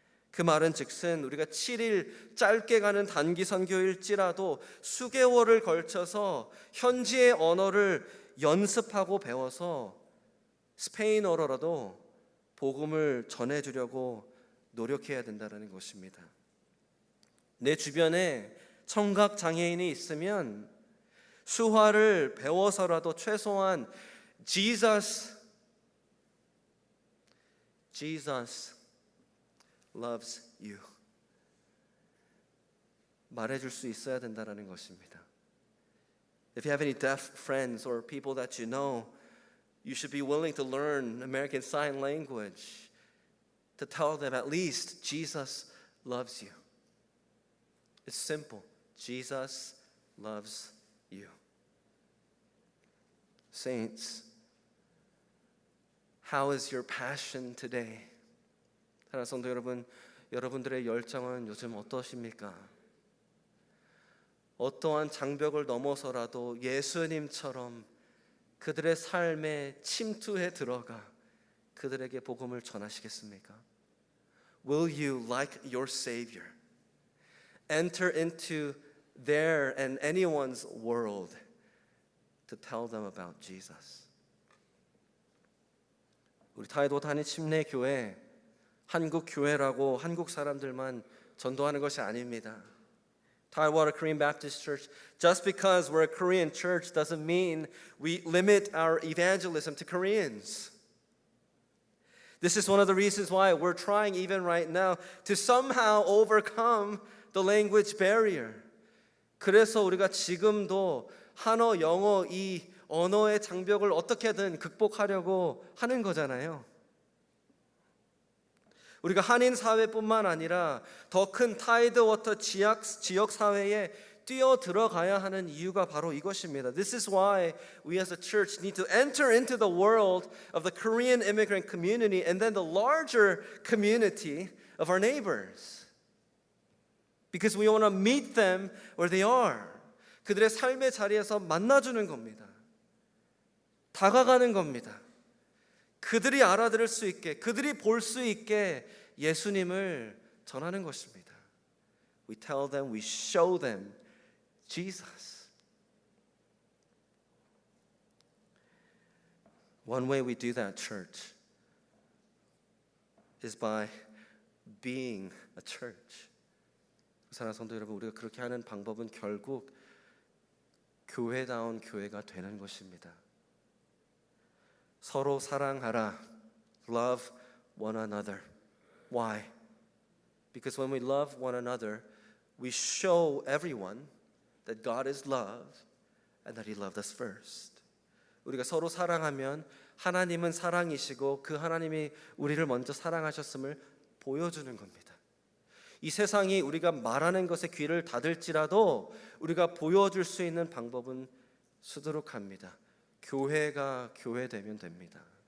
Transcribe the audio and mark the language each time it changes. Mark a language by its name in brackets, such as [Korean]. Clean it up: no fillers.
[Korean] 그 말은 즉슨 우리가 7일 짧게 가는 단기 선교일지라도 수개월을 걸쳐서 현지의 언어를 연습하고 배워서 스페인어로라도 복음을 전해주려고 노력해야 된다는 것입니다. 내 주변에 청각 장애인이 있으면 수화를 배워서라도 최소한 [English] Jesus loves you [Korean] 말해줄 수 있어야 된다는 것입니다. [English] If you have any deaf friends or people that you know, you should be willing to learn American Sign Language to tell them at least Jesus loves you. It's simple. Jesus loves you. Saints, how is your passion today? [Korean] 사랑하는 성도 여러분, 여러분들의 열정은 요즘 어떠십니까? 어떠한 장벽을 넘어서라도 예수님처럼 그들의 삶에 침투해 들어가 그들에게 복음을 전하시겠습니까? [English] Will you, like your Savior, enter into their and anyone's world to tell them about Jesus? [Korean] 우리 타이도 단위 침례 교회, 한국 교회라고 한국 사람들만 전도하는 것이 아닙니다. [English] Tidewater Korean Baptist Church, just because we're a Korean church doesn't mean we limit our evangelism to Koreans. This is one of the reasons why we're trying even right now to somehow overcome the language barrier. [Korean] 그래서 우리가 지금도 한어, 영어 이 언어의 장벽을 어떻게든 극복하려고 하는 거잖아요. 우리가 한인 사회뿐만 아니라 더 큰 타이드워터 지역 사회에 뛰어 들어가야 하는 이유가 바로 이것입니다. [English] This is why we as a church need to enter into the world of the Korean immigrant community and then the larger community of our neighbors. Because we want to meet them where they are. [Korean] 그들의 삶의 자리에서 만나주는 겁니다. 다가가는 겁니다. 그들이 알아들을 수 있게, 그들이 볼 수 있게 예수님을 전하는 것입니다. [English] We tell them, we show them Jesus. One way we do that, church, is by being a church. [Korean] 사랑하는 성도 여러분, 우리가 그렇게 하는 방법은 결국 교회다운 교회가 되는 것입니다. 서로 사랑하라. [English] love one another. Why? Because when we love one another, we show everyone that God is love and that He loved us first. [Korean] 우리가 서로 사랑하면 하나님은 사랑이시고 그 하나님이 우리를 먼저 사랑하셨음을 보여주는 겁니다. 이 세상이 우리가 말하는 것에 귀를 닫을지라도 우리가 보여줄 수 있는 방법은 수두룩합니다. 교회가 교회되면 됩니다.